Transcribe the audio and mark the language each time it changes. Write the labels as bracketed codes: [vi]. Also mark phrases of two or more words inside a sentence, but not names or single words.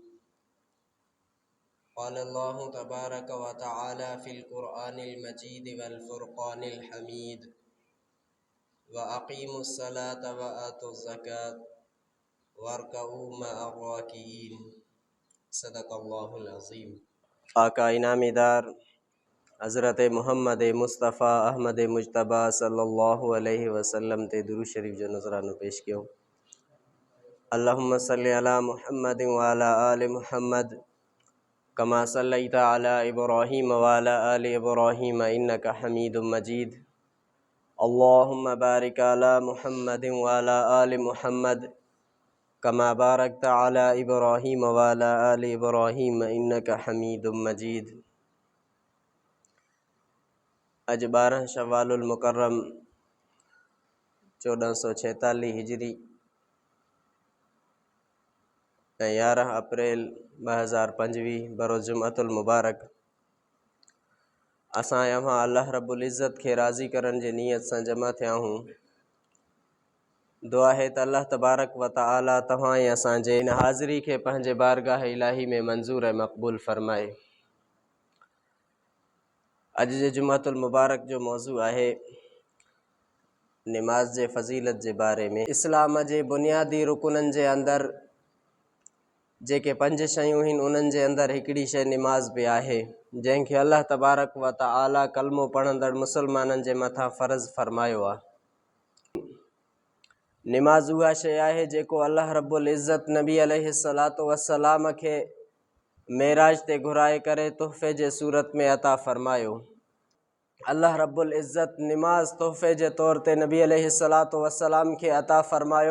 [ar] قال الله تبارك وتعالى في القرآن المجيد والفرقان الحميد وأقيموا الصلاة وآتوا الزكاة واركعوا مع الراكعين. صدق الله العظيم. [sd] आका इनामीदार हज़रत मोहम्मद मुस्तफ़ा अहमद मुजतबा [ar] صلى الله عليه وسلم [sd] ते दुरूद शरीफ जो नज़रानो पेश कयो। [ar] اللهم صل على محمد وعلى آل محمد كما صليت على إبراهيم وعلى آل إبراهيم إنك حميد مجيد. اللهم بارك على محمد وعلى آل محمد كما باركت على إبراهيم وعلى آل إبراهيم إنك حميد مجيد. [sd] अज 12 [ar] شوال المكرم [sd] 1446 हिजरी ऐं 11 अप्रैल 2025 बरोज़ [ar] جمعة المبارك [sd] असां यहां अल्लाह [ar] رب العزة [sd] खे राज़ी करण जे नियत सां जमा थिया हूँ। दुआ है त [ar] الله تبارك وتعالى [sd] तव्हां ऐं असांजे इन हाज़िरी खे पंहिंजे बारगाह इलाही में मंज़ूर ऐं मक़बूल फ़रमाए। अॼु जे [ar] جمعة المبارك [sd] जो मौज़ू आहे निमाज़ जे फ़ज़ीलत जे बारे में। इस्लाम जे बुनियादी रुकुननि जे अंदरि जेके 5 शयूं आहिनि उन्हनि जे अंदरि हिकिड़ी शइ निमाज़ बि आहे, जंहिंखे [ar] الله تبارك وتعالى [sd] कलमो पढ़ंदड़ मुसलमाननि जे मथां फ़र्ज़ फ़रमायो आहे। निमाज़ उहा शइ आहे जेको अल्लाह [ar] رب العزة [sd] नबी [ar] عليه الصلاة والسلام [sd] खे मेराज ते घुराए करे तोहफ़े जे सूरत में अता फ़रमायो। अल्लाह [ar] رب العزة [sd] निमाज़ तोहफ़े जे तौर ते नबी [ar] عليه الصلاة والسلام [sd] खे अता फ़रमायो।